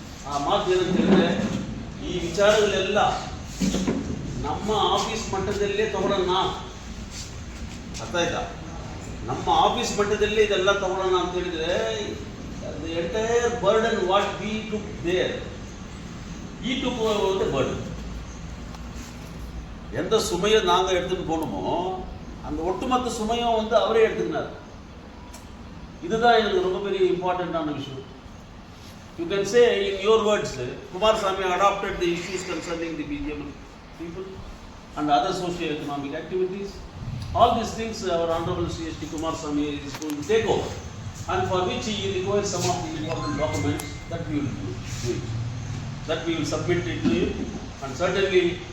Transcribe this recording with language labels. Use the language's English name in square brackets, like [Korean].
[Kannada] ಆ ಮಾತು ಏನಂತ ಹೇಳಿದ್ರೆ, ಈ ವಿಚಾರಗಳೆಲ್ಲ ನಮ್ಮ ಆಫೀಸ್ ಮಟ್ಟದಲ್ಲೇ ತಗೊಳ್ಳೋಣ, ಅರ್ಥ ಆಯ್ತಾ, ನಮ್ಮ ಆಫೀಸ್ ಮಟ್ಟದಲ್ಲೇ ಇದೆಲ್ಲ ತಗೊಳ್ಳೋಣ ಅಂತ ಹೇಳಿದ್ರೆ [English] The entire burden what we took there he took over the burden. [Tamil] எந்த சுமையை நாங்கள் எடுத்துன்னு போகணுமோ அந்த ஒட்டுமொத்த சுமையும் வந்து அவரே எடுத்துக்கினார். இதுதான் எனக்கு ரொம்ப பெரிய இம்பார்ட்டண்ட்டான விஷயம். [English] You can say in your words, Kumarasamy adopted the issues concerning the BJML people and other socio-economic activities. All these things our Honorable C.S.T. Kumarasamy is going to take over, and for which he requires some of the important documents that we will do it, that we will submit it to him, and certainly